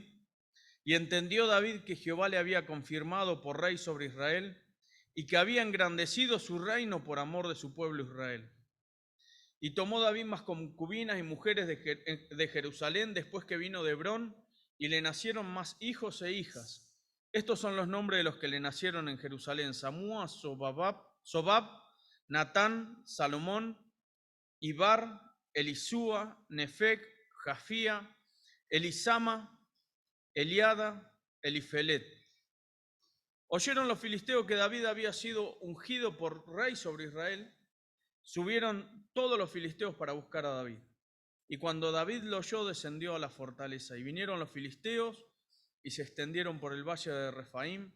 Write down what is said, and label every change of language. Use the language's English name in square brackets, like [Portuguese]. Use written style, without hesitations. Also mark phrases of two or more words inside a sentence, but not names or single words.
[Spanish] Y entendió David que Jehová le había confirmado por rey sobre Israel, y que había engrandecido su reino por amor de su pueblo Israel. Y tomó David más concubinas y mujeres de Jerusalén después que vino de Hebrón, y le nacieron más hijos e hijas. Estos son los nombres de los que le nacieron en Jerusalén: Samúa, Sobab, Natán, Salomón, Ibar, Elisúa, Nefec, Jafía, Elisama, Eliada, Elifelet. Oyeron los filisteos que David había sido ungido por rey sobre Israel. Subieron todos los filisteos para buscar a David. Y cuando David lo oyó, descendió a la fortaleza. Y vinieron los filisteos y se extendieron por el valle de Refaim.